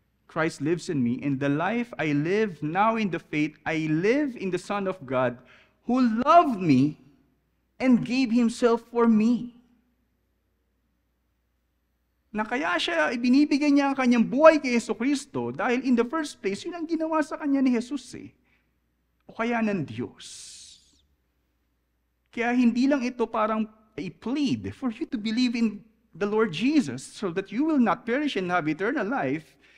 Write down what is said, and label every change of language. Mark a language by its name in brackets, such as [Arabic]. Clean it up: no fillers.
[English] Christ lives in me, and the life I live now in the faith, I live in the Son of God, who loved me and gave Himself for me. [Filipino] Na kaya siya, ibinibigay niya ang kanyang buhay kay Jesucristo dahil [English] in the first place, [Filipino] yun ang ginawa sa kanya ni Jesus eh. O kaya ng Diyos. Kaya hindi lang ito parang [English] a plead for you to believe in the Lord Jesus so that you will not perish and have eternal life.